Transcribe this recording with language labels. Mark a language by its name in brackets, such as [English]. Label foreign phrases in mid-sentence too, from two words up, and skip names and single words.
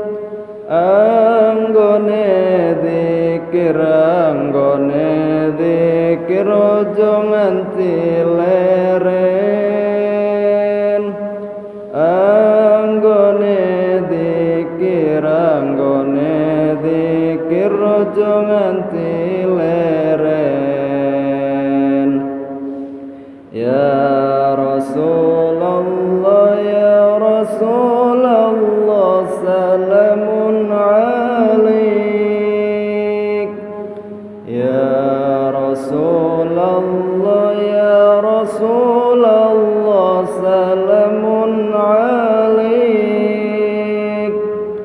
[Javanese] Anggone dzikir, anggone dzikir, ojo nganti leren. Anggone dzikir, anggone dzikir, ojo nganti leren. [Arabic] يا رسول الله، يا رسول الله، سلام عليك. يا رسول الله، يا رسول الله، سلام عليك.